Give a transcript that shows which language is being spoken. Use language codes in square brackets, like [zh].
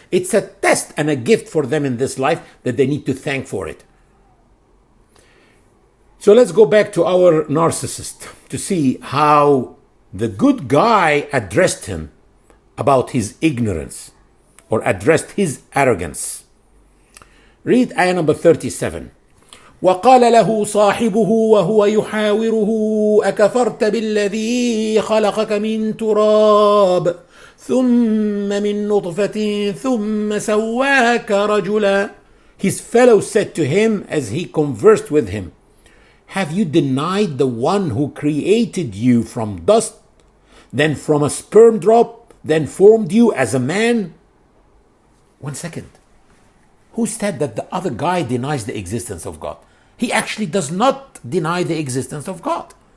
[en] It's a test and a gift for them in this life that they need to thank for it. So let's go back to our narcissist to see how the good guy addressed him about his ignorance or addressed his arrogance. Read ayah number 37. [ar] وقال له صاحبه وهو يحاوره أكفرت بالذي خلقك من تراب ثم من نطفة ثم سواك رجلا. [en] His fellow said to him as he conversed with him, have you denied the one who created you from dust, then from a sperm drop, then formed you as a man? 1 second. Who said that the other guy denies the existence of God? He actually does not deny the existence of God.